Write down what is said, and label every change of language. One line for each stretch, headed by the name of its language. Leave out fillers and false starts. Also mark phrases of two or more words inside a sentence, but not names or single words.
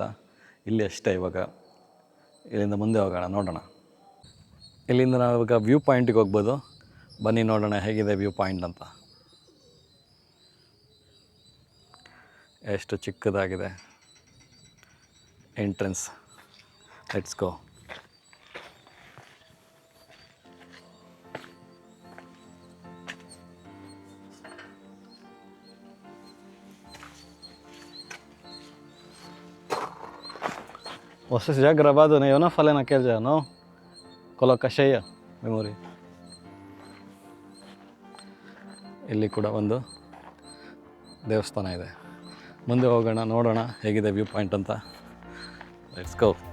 Kannada: ಇಲ್ಲಿ ಅಷ್ಟೇ. ಇವಾಗ ಇಲ್ಲಿಂದ ಮುಂದೆ ಹೋಗೋಣ, ನೋಡೋಣ. ಇಲ್ಲಿಂದ ನಾವು ಇವಾಗ
English: view pointige
Kannada: ಹೋಗ್ಬೋದು. ಬನ್ನಿ ನೋಡೋಣ ಹೇಗಿದೆ
English: view point
Kannada: ಅಂತ. ಎಷ್ಟು ಚಿಕ್ಕದಾಗಿದೆ ಎಂಟ್ರೆನ್ಸ್.
English: let's go.
Portuguese: Vocês já gravado, né? Eu não falei naquele dia, não? Coloca cheia,
Kannada: memory. ಇಲ್ಲಿ ಕೂಡ ಒಂದು ದೇವಸ್ಥಾನ ಇದೆ. ಮುಂದೆ ಹೋಗೋಣ, ನೋಡೋಣ ಹೇಗಿದೆ
English: view point
Kannada: ಅಂತ.
English: let's go.